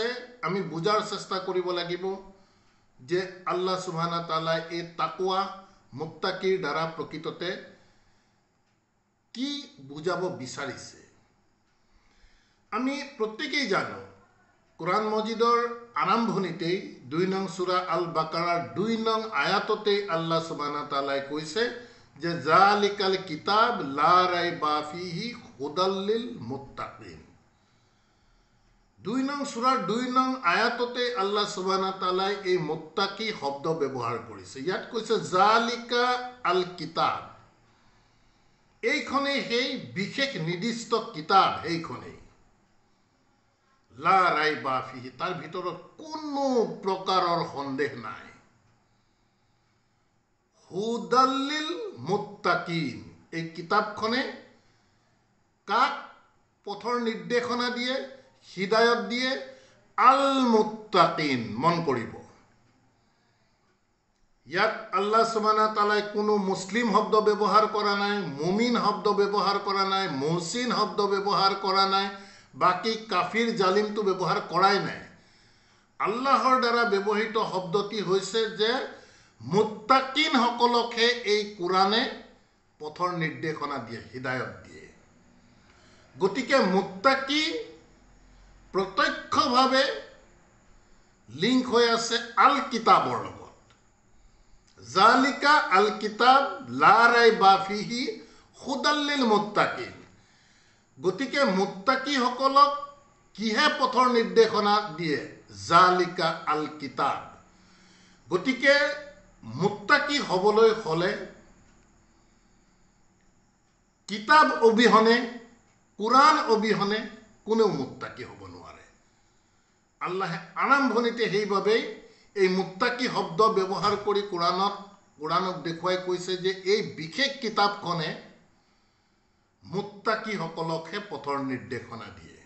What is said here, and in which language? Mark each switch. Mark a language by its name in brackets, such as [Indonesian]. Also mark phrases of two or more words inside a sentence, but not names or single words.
[Assamese] আমি বুজাৰ চেষ্টা কৰিব লাগিব যে আল্লাহ সুবহানাহু তাআলাই এই তাকৱা মুত্তাকিৰ দ্বাৰা প্ৰকৃততে কি বুজাব বিচাৰিছে। আমি প্ৰত্যেকেই জানো কোৰাণ মজিদৰ আৰম্ভণিতেই 2 নং সূৰা আল বাকাৰাৰ 2 নং আয়াততেই আল্লাহ সুবহানাহু তাআলাই কৈছে যে [Arabic] ذلك الكتاب لا ريب فيه هدى للمتقين. [Assamese] 2 নং সূৰাৰ 2 নং আয়াততে আল্লাহ সুবহানাহু তাআলাই এই মুত্তাকি শব্দ ব্যৱহাৰ কৰিছে। [Arabic] ইয়াত কৈছে ذلك الكتاب, [Assamese] এইখনেই সেই বিশেষ নিৰ্দিষ্ট কিতাপ, এইখনেই [Arabic] لا ريب فيه, [Assamese] তাৰ ভিতৰত কোনো প্ৰকাৰৰ সন্দেহ নাই। [Arabic] هدى للمتقين, [Assamese] এই কিতাপখনে কাক পথৰ নিৰ্দেশনা দিয়ে, হিদায়ত দিয়ে? [Arabic] المتقين. [Assamese] মন কৰিব, ইয়াত আল্লাহ সুবহানাহু তাআলাই কোনো মুছলিম শব্দ ব্যৱহাৰ কৰা নাই, মুমিন শব্দ ব্যৱহাৰ কৰা নাই, মুহচিন শব্দ ব্যৱহাৰ কৰা নাই, বাকী কাফিৰ জালিমটো ব্যৱহাৰ কৰাই নাই। আল্লাহৰ দ্বাৰা ব্যৱহৃত শব্দটি হৈছে যে মুত্তাকিন সকলকহে এই কোৰাণে পথৰ নিৰ্দেশনা দিয়ে, হিদায়ত দিয়ে। গতিকে মুত্তাকি প্ৰত্যক্ষভাৱে লিংক হৈ আছে আল কিতাবৰ লগত। [Arabic] ذلك الكتاب لا ريب فيه هدى للمتقين. [Assamese] গতিকে মুত্তাকিসকলক কিহে পথৰ নিৰ্দেশনা দিয়ে? [Arabic] ذلك الكتاب. [Assamese] গতিকে মুত্তাকি হ'বলৈ হ'লে কিতাব অবিহনে, কোৰআন অবিহনে কোনেও মুত্তাকি হ'ব নোৱাৰে। আল্লাহে আৰম্ভণিতে সেইবাবেই এই মুত্তাকি শব্দ ব্যৱহাৰ কৰি কোৰআনক দেখুৱাই কৈছে যে এই বিশেষ কিতাপখনে মুত্তাকিসকলকহে পথৰ নিৰ্দেশনা দিয়ে।